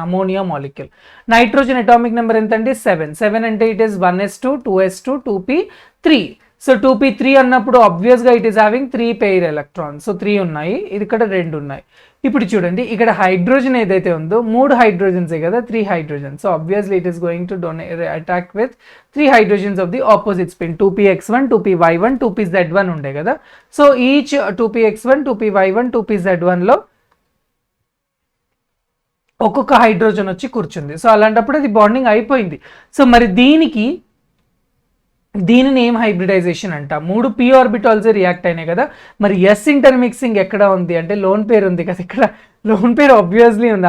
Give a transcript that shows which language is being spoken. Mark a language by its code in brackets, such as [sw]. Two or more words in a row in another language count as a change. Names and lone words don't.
[en] ammonia molecule, nitrogen atomic number [te] ఎంత అండి 7 అంటే [en] it is 1s2 2s2 2p3. so 2p3 [te] అన్నప్పుడు ఆబ్వియస్గా [en] it is having 3 pair electrons. [te] సో 3 ఉన్నాయి, ఇది ఇక్కడ 2 ఉన్నాయి. ఇప్పుడు చూడండి ఇక్కడ హైడ్రోజన్ ఏదైతే ఉందో 3 హైడ్రోజన్సే కదా, 3 హైడ్రోజన్. [en] so obviously it is going to attack with 3 hydrogens of the opposite spin. [te] 2px1 2py1 2pz1 ఉండే కదా. [en] so each [te] 2px1 2py1 2pz1 లో ఒక్కొక్క హైడ్రోజన్ వచ్చి కూర్చుంది. సో అలాంటప్పుడు అది బాండింగ్ అయిపోయింది. సో మరి దీనిని ఏం హైబ్రిడైజేషన్ అంట, 3 [en] p orbitals react [te] అయినాయి కదా. మరి [en] s intermixing [te] ఎక్కడ ఉంది అంటే [en] lone pair [te] ఉంది కదా, ఇక్కడ [en] lone pair [te] ఆబ్వియస్లీ ఉంది.